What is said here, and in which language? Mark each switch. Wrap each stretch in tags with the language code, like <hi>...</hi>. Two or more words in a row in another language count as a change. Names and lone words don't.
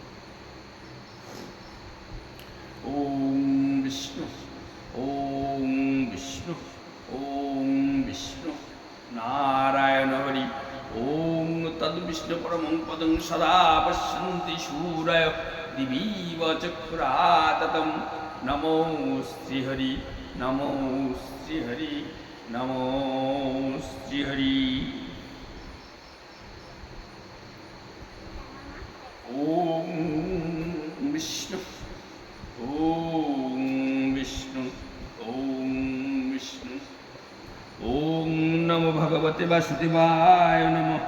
<sa>ওম বিষ্ণু, ওম বিষ্ণু, ওম বিষ্ণু নারায়ণ হরি। ওম তদ বিষ্ণু পরমং পদং সদা পশ্যন্তি শূরয় দিবীব চক্রাততম। নমো শ্রীহরি, নমো শ্রীহরি, নমো শ্রীহরি। ওম বিষ্ণু, ওম বিষ্ণু, ওম বিষ্ণু। ওম নমো ভগবতে বাসুদেবায় নমঃ।</sa>